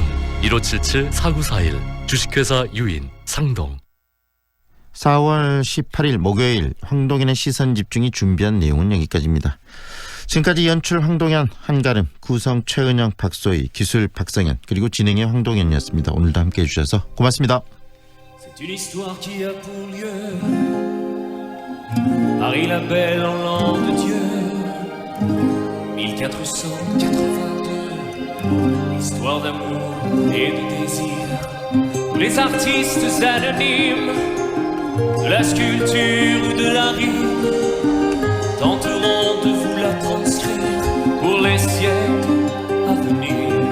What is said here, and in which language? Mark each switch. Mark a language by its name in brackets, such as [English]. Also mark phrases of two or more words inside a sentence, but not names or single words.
[Korean] 1577-4941. 주식회사 유인 상동. 4월 18일 목요일 황동현의 시선집중이 준비한 내용은 여기까지입니다. 지금까지 연출 황동현, 한가름, 구성 최은영, 박소희, 기술 박성현, 그리고 진행의 황동현이었습니다. 오늘도 함께해 주셔서 고맙습니다. [French] C'est une histoire qui a pour lieu Marie la Belle en l'an de Dieu 1482. Histoire d'amour et de désir les artistes anonymes de la sculpture ou de la rime tenteront de vous la transcrire pour les siècles à venir.